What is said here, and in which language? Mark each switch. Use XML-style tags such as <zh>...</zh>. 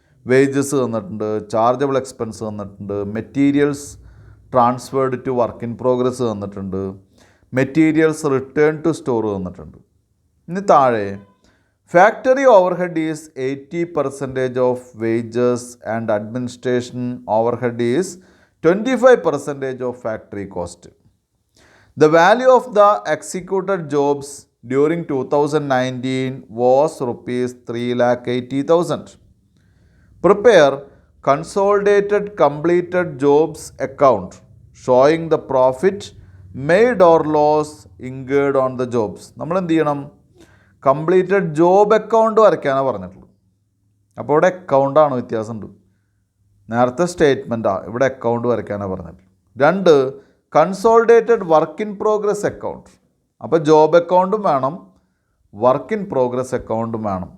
<ml>Wages തന്നിട്ടുണ്ട്, chargeable expense തന്നിട്ടുണ്ട്, materials transferred to work in progress തന്നിട്ടുണ്ട്, മെറ്റീരിയൽസ് റിട്ടേൺ ടു സ്റ്റോർ തന്നിട്ടുണ്ട്. ഇനി താഴെ</ml> <en>Factory overhead is 80% of wages and administration overhead is 25% of factory cost. The value of the executed jobs during 2019 was rupees 3,80,000. Prepare consolidated completed jobs account showing the profit made or loss incurred on the jobs.</en> <ml>നമ്മൾ എന്ത് ചെയ്യണം? Completed job account വരയ്ക്കാനാണ് പറഞ്ഞിട്ടുള്ളത്. അപ്പോൾ ഇവിടെ അക്കൗണ്ടാണ് വ്യത്യാസമുണ്ട്. നേരത്തെ സ്റ്റേറ്റ്മെൻറ്റാണ്, ഇവിടെ account വരയ്ക്കാനാണ് പറഞ്ഞിട്ടുള്ളത്. 2 consolidated work in progress account. അപ്പോൾ ജോബ് അക്കൗണ്ടും വേണം, വർക്ക് ഇൻ പ്രോഗ്രസ് അക്കൗണ്ടും വേണം.</ml>